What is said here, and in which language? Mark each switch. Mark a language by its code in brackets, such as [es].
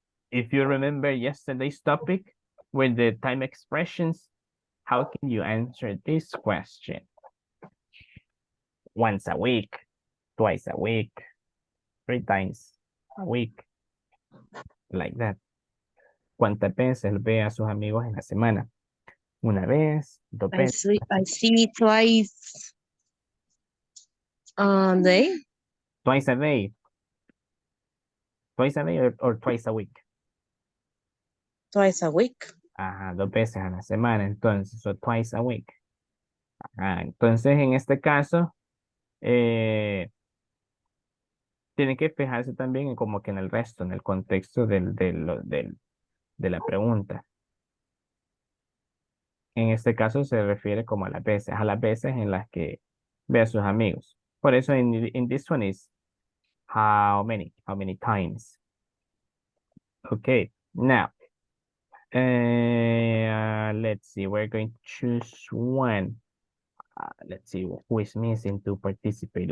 [en] If you remember yesterday's topic with the time expressions, how can you answer this question? Once a week, twice a week, three times a week, like that. [es] ¿Cuántas veces ve a sus amigos en la semana? Una vez, dos veces. [en] I see twice a day. Twice a day. Twice a day or twice a week. Twice a week. [es] Ajá, dos veces a la semana, entonces, o [en] twice a week. [es] Ajá, entonces, en este caso, tiene que fijarse también en como que en el resto, en el contexto de la pregunta. En este caso se refiere como a las veces en las que ve a sus amigos. Por eso [en] in this one is how many times. Okay, now, let's see, we're going to choose one. Let's see who is missing to participate.